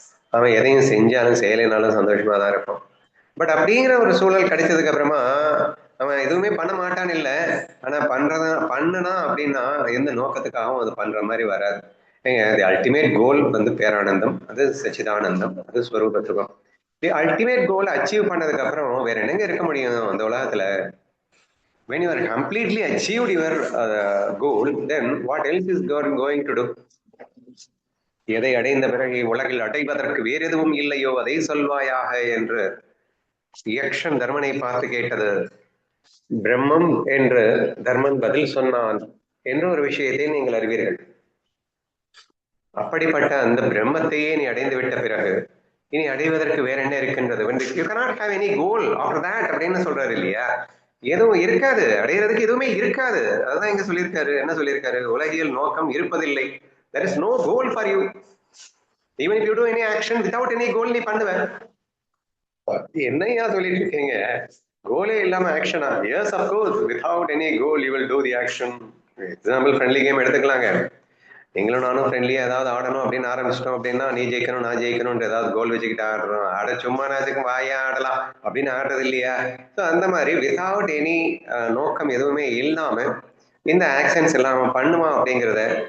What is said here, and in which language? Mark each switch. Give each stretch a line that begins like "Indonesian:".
Tamil: அவன் எதையும் செஞ்சாலும் செய்யலைனாலும் சந்தோஷமா தான் இருக்கும். பட் அப்படிங்கிற ஒரு சூழல் கிடைச்சதுக்கு அப்புறமா அவன் எதுவுமே பண்ண மாட்டான்னு இல்லை. ஆனா பண்ணனா அப்படின்னா எந்த நோக்கத்துக்காகவும் அது பண்ற மாதிரி வராது.
English: the ultimate goal
Tamil: பேரானந்தம், அது சச்சிதானந்தம், அது ஸ்வரூப சுகம்.
English: the ultimate goal achieve
Tamil: பண்ணதுக்கு அப்புறம் வேற என்னங்க இருக்க முடியும் அந்த உலகத்துல?
English: when you are completely achieved your goal, then what else is God going to do?
Tamil: எதை அடைந்த பிறகு உலகில் அடைவதற்கு வேறு எதுவும் இல்லையோ அதை சொல்வாயாக என்று யக்ஷன் தர்மனை பார்த்து கேட்டது பிரம்மம் என்று தர்மன் பதில் சொன்னான் என்ற ஒரு விஷயத்தை நீங்கள் அறிவீர்கள். அப்படிப்பட்ட அந்த பிரம்மத்தையே நீ அடைந்து விட்ட பிறகு இனி அடைவதற்கு வேற என்ன இருக்கின்றது?
English: you cannot have any goal after that
Tamil: அப்படின்னு சொல்றாரு இல்லையா? எதுவும் இருக்காது, அடையிறதுக்கு எதுவுமே இருக்காது. அதுதான் இங்க சொல்லியிருக்காரு. என்ன சொல்லியிருக்காரு? உலகியல் நோக்கம் இருப்பதில்லை.
English: there is no goal for you. even if you do any action without any goal
Tamil: நீ பண்ணுவ. என்னையா சொல்லிட்டு இருக்கீங்க? கோலே இல்லாம ஆக்ஷனா?
English: Yes of course, without any goal you will do the action. Example friendly game
Tamil: எடுத்துக்கலாங்க. நீங்களும் நானும் ஃப்ரெண்ட்லியா ஏதாவது ஆடணும் அப்படின்னு ஆரம்பிச்சிட்டோம் அப்படின்னா, நீ ஜெயிக்கணும் நான் ஜெயிக்கணும்ன்ற ஏதாவது கோல் வச்சுக்கிட்டு ஆடுறோம். சும்மா நாச்சுக்கும் வாயா ஆடலாம் அப்படின்னு ஆடுறது இல்லையா? ஸோ அந்த மாதிரி
English: without any
Tamil: நோக்கம் எதுவுமே இல்லாம இந்த ஆக்ஷன்ஸ் எல்லாம் அவன் பண்ணுவான் அப்படிங்கிறத